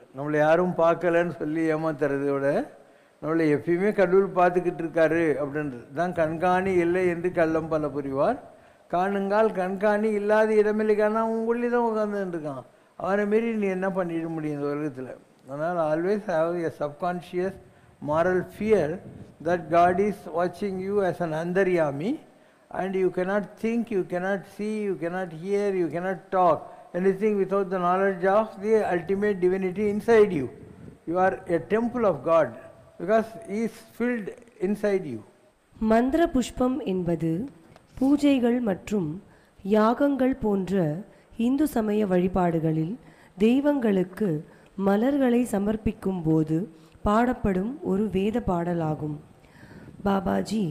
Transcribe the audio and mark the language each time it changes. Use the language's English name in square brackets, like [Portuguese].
[Tamil] நம்மளை யாரும் பார்க்கலன்னு சொல்லி ஏமாத்துறதை விட நம்மளை எப்பயுமே கடவுள் பார்த்துக்கிட்டு இருக்காரு அப்படின்றது தான். கண்காணி இல்லை என்று கள்ளம் பல புரிவார், காணுங்கால் கண்காணி இல்லாத இடமில்லைக்கான உங்களே தான் உட்காந்துருக்கான். அவனை மாரி நீ என்ன பண்ணிட முடியும் இந்த உலகத்தில்? [English] அதனால் always have a subconscious moral fear that God is watching you as an andaryami, and you cannot think, you cannot see, you cannot hear, you cannot talk anything without the knowledge of the ultimate divinity inside you. You are a temple of God because He is filled inside you. [Tamil] மந்திர புஷ்பம் என்பது பூஜைகள் மற்றும் யாகங்கள் போன்ற இந்து சமய வழிபாடுகளில் தெய்வங்களுக்கு மலர்களை சமர்ப்பிக்கும் போது பாடப்படும் ஒரு வேத பாடலாகும். பாபாஜி,